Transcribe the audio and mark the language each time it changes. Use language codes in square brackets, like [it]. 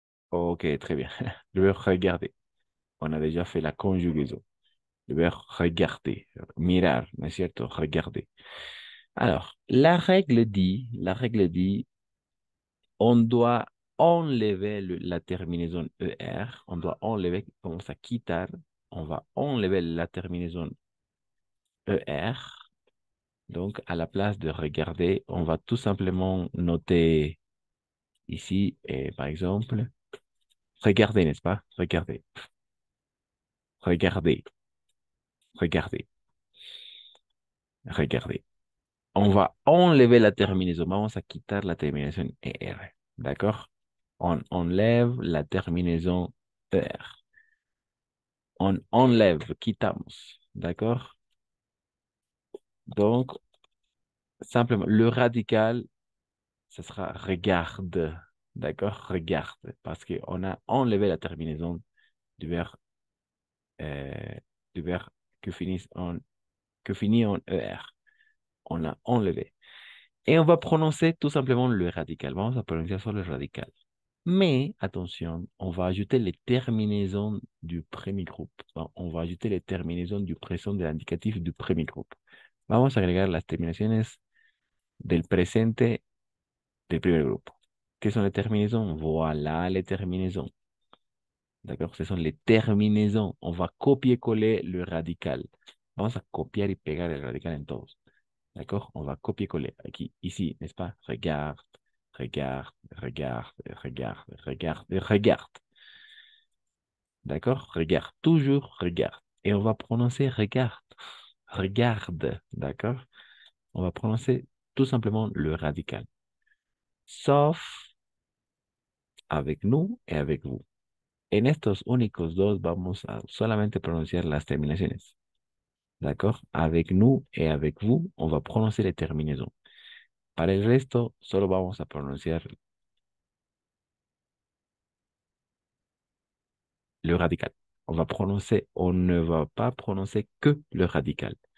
[fr] Ok, très bien. Le verbe regarder. On a déjà fait la conjugaison. Le verbe regarder, [es] mirar, ¿no es cierto? [fr] Regarder. Alors, la règle dit, on doit enlever la terminaison ER, on doit enlever, [es] vamos a quitar, [fr] on va enlever la terminaison ER. Donc, à la place de regarder, on va tout simplement noter ici, par exemple, regarder, n'est-ce pas? Regarder, regarder, regarder, regarder. On va enlever la terminaison. [es] Vamos a quitar la terminación ER. [fr] ¿D'accord? On enlève la terminaison ER. On enlève, [es] quitamos. [fr] ¿D'accord? Donc, simplement, le radical, ce sera regarde. D'accord? Regarde. Parce qu'on a enlevé la terminaison du verbe, euh, du verbe que finit en ER. On l'a enlevé. Et on va prononcer tout simplement le radical. [es] Vamos a pronunciar solo [fr] le radical. Mais, attention, on va ajouter les terminaisons du premier groupe. Bon, on va ajouter les terminaisons du présent de l'indicatif du premier groupe. [es] Vamos a agregar las terminaciones del presente del primer grupo. ¿Qué son [fr] les terminaisons? Voilà les terminaisons. D'accord? Ce sont les terminaisons. On va copier-coller le radical. [es] Vamos a copiar y pegar el radical en todos. [fr] D'accord? On va copier-coller. Aquí, ici, n'est-ce pas? Regarde, regarde, regarde, regarde, regarde, regarde. D'accord? Regarde, toujours regarde. Et on va prononcer regarde. Regarde. D'accord? On va prononcer tout simplement le radical. Sauf avec nous et avec vous. [es] En estos únicos dos vamos a solamente pronunciar las terminaciones. [fr] D'accord? Avec nous et avec vous, on va prononcer les terminaisons. [es] Para el resto, solo vamos a pronunciar [fr] le radical. On ne va pas prononcer que le radical.